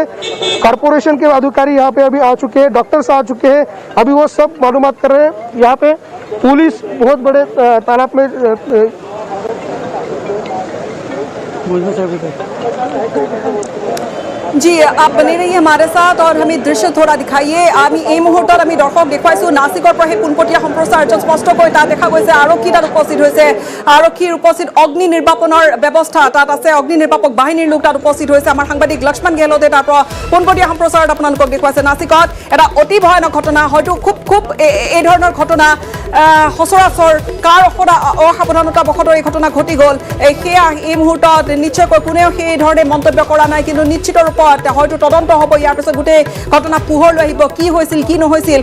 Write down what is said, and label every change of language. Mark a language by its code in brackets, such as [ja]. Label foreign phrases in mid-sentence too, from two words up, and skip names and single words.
[hi] कॉर्पोरेशन के अधिकारी यहाँ पे अभी आ चुके हैं, डॉक्टर्स आ चुके हैं, अभी वो सब मालूमात कर रहे हैं। यहाँ पे पुलिस बहुत बड़े तालाब में जी आप बने रहिए हमारे साथ और हमें दृश्य थोड़ा दिखाइए। [as] আমি এই মুহূৰ্তত আমি দৰ্শক দেখুৱাইছো নাছিকৰ পৰা সেই পোনপটীয়া সম্প্ৰচাৰ স্পষ্টকৈ তাত দেখা গৈছে আৰক্ষী তাত উপস্থিত হৈছে, আৰক্ষীৰ উপস্থিত অগ্নি নিৰ্বাপনৰ ব্যৱস্থা তাত আছে, অগ্নি নিৰ্বাপক বাহিনীৰ লোক তাত উপস্থিত হৈছে। আমাৰ সাংবাদিক লক্ষ্মণ গেহলতে তাৰ পৰা পোনপটীয়া সম্প্ৰচাৰত আপোনালোকক দেখুৱাইছে নাছিকত এটা অতি ভয়ানক ঘটনা, হয়তো খুব এই ধৰণৰ ঘটনা সচৰাচৰ কাৰ অসাৱধানতা বশতঃ এই ঘটনা ঘটি গ'ল সেয়া এই মুহূৰ্তত নিশ্চয়কৈ কোনেও সেই ধৰণে মন্তব্য কৰা নাই, কিন্তু নিশ্চিত হয়তো তদন্ত হ'ব, ইয়াৰ পিছত গোটেই ঘটনা পোহৰলৈ আহিব কি হৈছিল কি নহৈছিল।